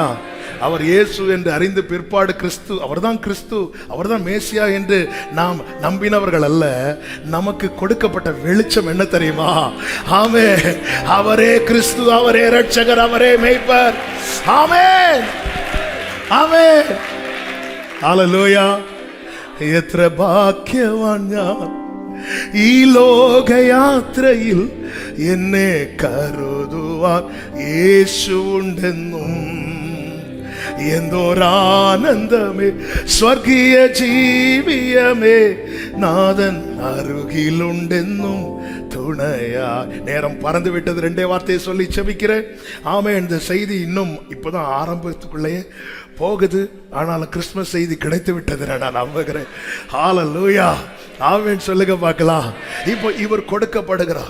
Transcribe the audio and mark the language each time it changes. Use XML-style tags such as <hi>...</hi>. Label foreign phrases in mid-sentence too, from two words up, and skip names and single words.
<ta>அவர் இயேசு என்று அறிந்து பிற்பாடு கிறிஸ்து, அவர்தான் கிறிஸ்து, அவர்தான் மேசியா என்று நாம் நம்பினவர்கள் அல்ல. நமக்கு கொடுக்கப்பட்ட வெளிச்சம் என்ன தெரியுமா? ஆமென். அவரே கிறிஸ்து, அவரே இரட்சகர், அவரே மேய்ப்பர். ஆமென் ஆமென். ஹல்லேலூயா.</ta> <ml>എത്ര ഭാഗ്യവാൻ ഞാൻ ഈ ലോകയാത്രയിൽ എന്നെ കരുതുവാൻ യേശുണ്ടെന്നും എന്തോരാനന്ദമേ സ്വർഗീയ ജീവിയമേ നാഥൻ അരുകിലുണ്ടെന്നും துணையா.</ml> <ta>நேரம் பறந்து விட்டது. 2 வார்த்தையை சொல்லி செபிக்கிறேன். ஆமே. இந்த செய்தி இன்னும் இப்பதான் ஆரம்பத்துக்குள்ளேயே போகுது. ஆனாலும் கிறிஸ்துமஸ் செய்தி கிடைத்து விட்டது நான் நம்புகிறேன். ஹல்லேலூயா. ஆமென் சொல்லுங்க பார்க்கலாம். இப்போ இவர் கொடுக்கப்படுகிறார்.</ta>